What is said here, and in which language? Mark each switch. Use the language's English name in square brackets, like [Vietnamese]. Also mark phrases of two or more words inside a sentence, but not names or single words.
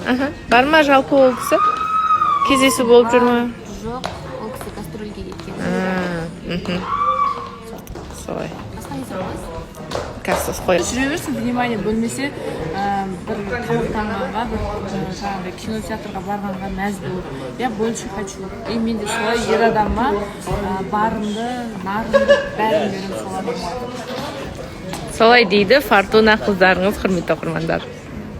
[Kazakh] Бар ма жалпы ол кісі? Кездесу болып жүр ма? Жоқ, ол кісі гастрольге кеткен. Солай. Басқа не сұрайсыз? Кассас қой. Жүре берсін, внимание бөлмесе, бір тамақтанғанға, бір жаңағыдай кинотеатрға барғанға мәз болып. [Russian] Я больше хочу. [Kazakh] И мен де солай ер адамға барымды, нарымды, бәрін беремін сол адамға. Солай дейді Фортуна қыздарыңыз, құрметті оқырмандар.